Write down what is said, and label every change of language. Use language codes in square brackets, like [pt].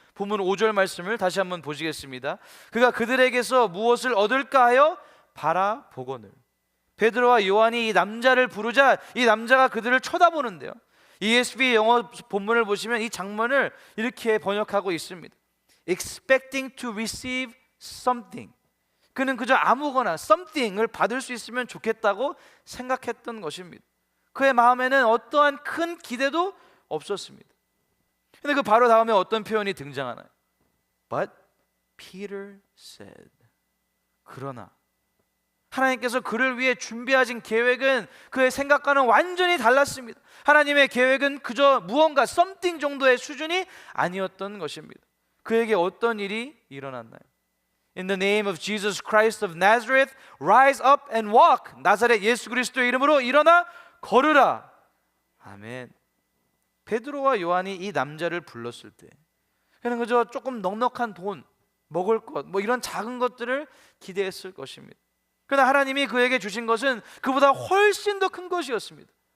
[ko] 본문 5절 말씀을 다시 한번 보시겠습니다. 그가 그들에게서 무엇을 얻을까 하여 바라보거늘. 베드로와 요한이 이 남자를 부르자 이 남자가 그들을 쳐다보는데요, ESV 영어 본문을 보시면 이 장면을 이렇게 번역하고 있습니다. [en] Expecting to receive something. [ko] 그는 그저 아무거나 something을 받을 수 있으면 좋겠다고 생각했던 것입니다. 그의 마음에는 어떠한 큰 기대도 없었습니다. 근데 그 바로 다음에 어떤 표현이 등장하나요? [en] But Peter said. [ko] 그러나 하나님께서 그를 위해 준비하신 계획은 그의 생각과는 완전히 달랐습니다. 하나님의 계획은 그저 무언가 something 정도의 수준이 아니었던 것입니다. 그에게 어떤 일이 일어났나요? [en] In the name of Jesus Christ of Nazareth, rise up and walk. [ko] 나사렛 예수 그리스도의 이름으로 일어나 걸으라. 아멘. 베드로와 요한이 이 남자를 불렀을 때 그는 그저 조금 넉넉한 돈, 먹을 것, 이런 작은 것들을 기대했을 것입니다. 그러나 하나님이 그에게 주신 것은 그보다 훨씬 더 큰 것이었습니다.